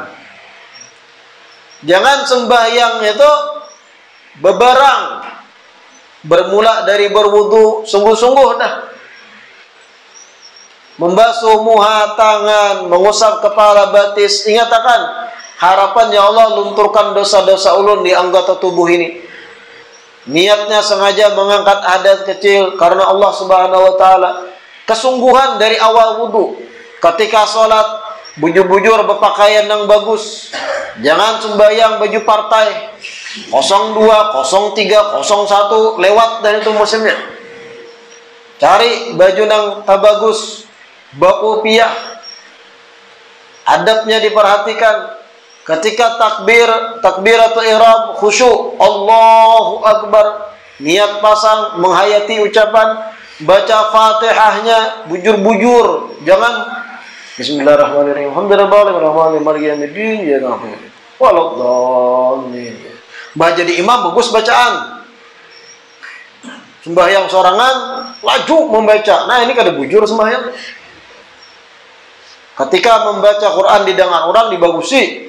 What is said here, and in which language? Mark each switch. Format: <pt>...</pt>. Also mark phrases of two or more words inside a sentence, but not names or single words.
<bjn>Jangan sembahyang itu beberang, bermula dari berwudu sungguh-sungguh dah, membasuh muha tangan, mengusap kepala batis. Ingat akan harapan</bjn> <ar>يا الله</ar> <bjn>lunturkan dosa-dosa ulun di anggota tubuh ini.</bjn> <id>Niatnya sengaja mengangkat hadas kecil karena</id> <ar>الله سبحانه وتعالى.</ar> <bjn>Kesungguhan dari awal wudu. Ketika sholat, bujur-bujur berpakaian yang bagus.</bjn> <id>Jangan sembahyang baju partai 02, 03, 01 lewat dari itu musimnya.</id> <bjn>Cari baju yang bagus, baku piah.</bjn> <id>Adabnya diperhatikan. Ketika</id> <ar>تكبيرة الإحرام,</ar> <id>khusyuk,</id> <ar>الله أكبر,</ar> <id>niat pasang, menghayati ucapan, baca Fatihahnya bujur-bujur.</id> <ar>Jangan بسم الله الرحمن الرحيم. الحمد لله الرحمن الرحيم. يا ربي. ولا الضالين.</ar> <bjn>Baca di imam bagus bacaan. Sembahyang sorangan laju membaca. Nah, ini kada bujur sembahyang. Ketika membaca Quran didengar orang dibagusi.</bjn>